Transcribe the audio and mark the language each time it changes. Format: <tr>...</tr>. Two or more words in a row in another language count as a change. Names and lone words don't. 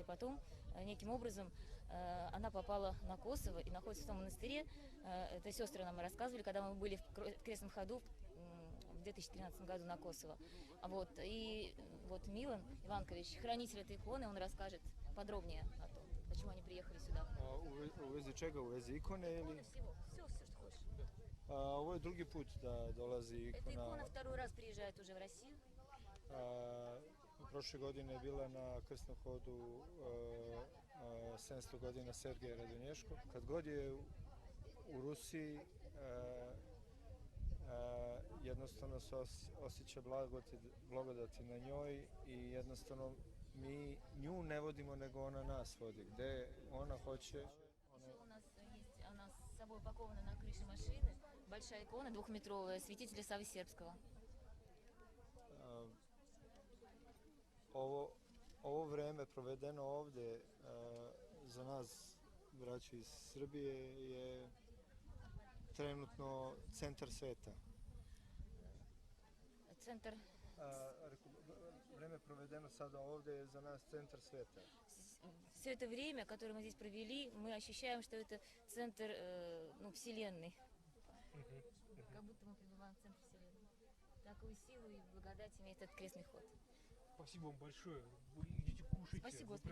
<ru>Потом неким образом она попала на Косово и находится в том монастыре. Это сестры нам рассказывали, когда мы были в крестном ходу в 2013 году на Косово. Вот. И вот Милан Иванкович, хранитель этой иконы, он расскажет подробнее о том, почему они приехали сюда.</ru> <sr>U vezi čega? U vezi ikone ili?</sr> <ru>Все, что хочешь.</ru> <sr>Ovo je drugi put da dolazi</sr> <ru>Эта икона</ru> <sr>ikona.</sr> <ru>второй раз приезжает уже в Россию.</ru> <sr>Prošle godine je bila na krstnom hodu 700 godina Sergeja Radonješkog. Kad god je u Rusiji, jednostavno se osjeća blagodati na njoj i jednostavno mi nju ne vodimo, nego ona nas vodi. Gde ona hoće...</sr> <ru>У нас есть, она с собой упакована на крыше машины, большая икона двухметровая, святителя Саввы Сербского.</ru> <sr>Ovo vreme provedeno ovde za nas, braću iz Srbije, je trenutno centar sveta.</sr> <ru>Центр,</ru> <sr>Vreme provedeno sada ovde je za nas centar sveta.</sr> <ru>все это время, которое мы здесь провели, мы ощущаем, что это центр Вселенной. Как будто мы пребываем в центре Вселенной. Такую силу и благодать имеет этот крестный ход. Спасибо вам большое. Вы идите кушайте. Спасибо, Вы Господи,</ru>